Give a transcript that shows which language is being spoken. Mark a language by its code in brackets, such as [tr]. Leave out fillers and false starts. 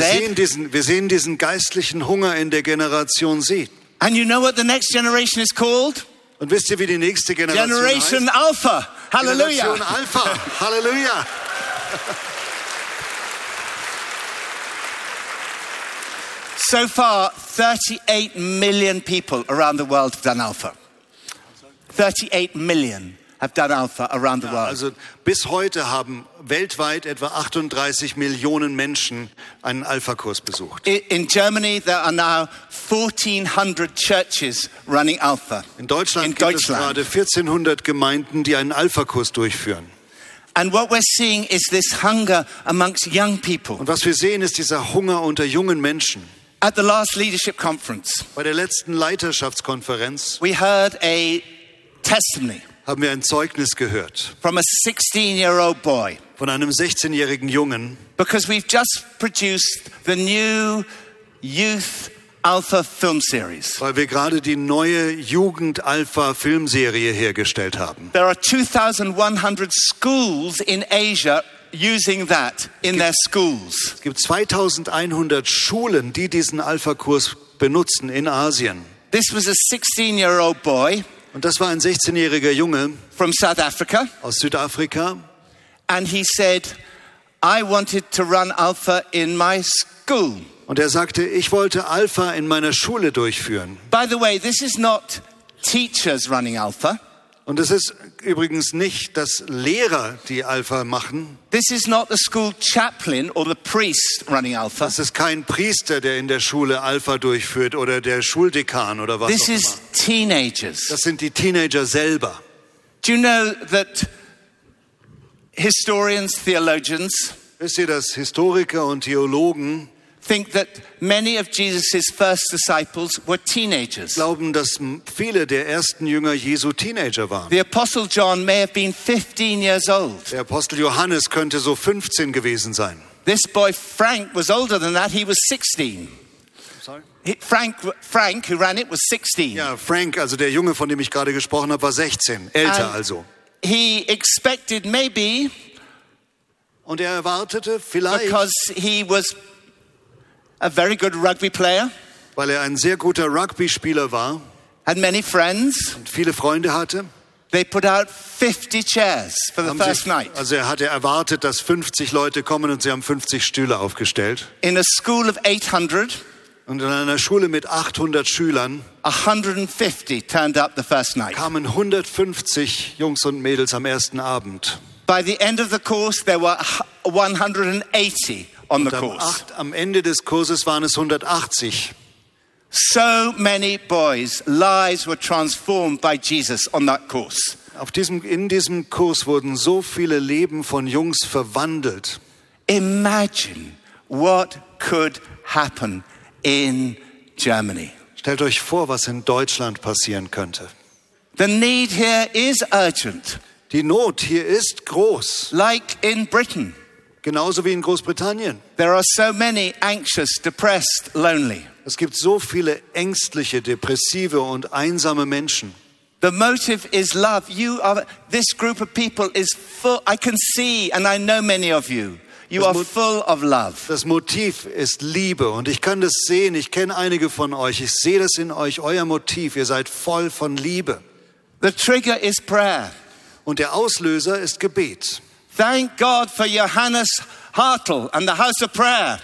[de] Wir sehen diesen geistlichen Hunger in der Generation Z. [en] And you know what the next generation is called? [de] Und wisst ihr, wie die nächste Generation Generation heißt? [en] Alpha. Hallelujah. [de] Generation Alpha. Hallelujah. [en] So far, 38 million people around the world have done Alpha. 38 million have done Alpha around the world. [de] Also bis heute haben weltweit etwa 38 Millionen Menschen einen Alpha-Kurs besucht. [en] In Germany there are now 1400 churches running Alpha. [de] In Deutschland gibt es gerade 1400 Gemeinden, die einen Alpha-Kurs durchführen. [en] And what we're seeing is this hunger amongst young people. [de] Und was wir sehen, ist dieser Hunger unter jungen Menschen. [en] At the last leadership conference, [de] bei der letzten Leiterschaftskonferenz, [en] we heard a testimony. [de] Haben wir ein Zeugnis gehört? [en] From a 16-year-old boy. [de] Von einem 16-jährigen Jungen. [en] Because we've just produced the new youth Alpha film series. [de] Weil wir gerade die neue Jugend Alpha Filmserie hergestellt haben. [en] There are 2,100 schools in Asia. Using that in their schools. [de] Es gibt 2100 Schulen, die diesen Alpha-Kurs benutzen in Asien. [en] This was a 16-year-old boy. [de] Und das war ein 16-jähriger Junge. [en] From South Africa. [de] Aus Südafrika. [en] And he said, I wanted to run Alpha in my school. [de] Und er sagte, ich wollte Alpha in meiner Schule durchführen. [en] By the way, this is not teachers running Alpha. [de] Und es ist übrigens nicht, dass Lehrer die Alpha machen. [en] This is not the school chaplain or the priest running Alpha. [de] Es ist kein Priester, der in der Schule Alpha durchführt oder der Schuldekan oder was [en] this [de] auch [en] is [de] immer. [en] Teenagers. [de] Das sind die Teenager selber. [en] Do you know that historians, theologians, [de] wisst ihr, dass Historiker und Theologen [en] think that many of Jesus's first disciples were teenagers. [de] Glauben, dass viele der ersten Jünger Jesu Teenager waren. [en] The Apostle John may have been 15 years old. [de] Der Apostel Johannes könnte so 15 gewesen sein. [en] This boy Frank was older than that. He was 16. Frank, who ran it, was 16. [de] Ja, Frank, also der Junge, von dem ich gerade gesprochen habe, war 16, älter also. [en] He expected maybe. [de] Und er erwartete vielleicht. [en] Because he was a very good rugby player. [de] Weil er ein sehr guter Rugby-Spieler war. [en] Had many friends. [de] Und viele Freunde hatte. [en] They put out 50 chairs for the first night. [de] Also er hatte erwartet, dass 50 Leute kommen und sie haben 50 Stühle aufgestellt. [en] In a school of 800. [de] Und in einer Schule mit 800 Schülern [en] 150 turned up the first night. [de] Kamen 150 Jungs und Mädels am ersten Abend. [en] By the end of the course there were 180 on the course. [de] Am Ende des Kurses waren es 180. [en] So many boys' lives were transformed by Jesus on that course. [de] In diesem Kurs wurden so viele Leben von Jungs verwandelt. [en] Imagine what could happen in Germany. [de] Stellt euch vor, was in Deutschland passieren könnte. [en] The need here is urgent. [de] Die Not hier ist groß. [en] Like in Britain. [de] Genauso wie in Großbritannien. [en] There are so many anxious, depressed, lonely. [de] Es gibt so viele ängstliche, depressive und einsame Menschen. [en] The motive is love. You are this group of people is full. I can see and I know many of you. You are full of love. [de] Das Motiv ist Liebe und ich kann das sehen. Ich kenne einige von euch. Ich sehe das in euch, euer Motiv. Ihr seid voll von Liebe. [en] The trigger is prayer. [de] Und der Auslöser ist Gebet. [en] Thank God for Johannes Hartl and the House of Prayer.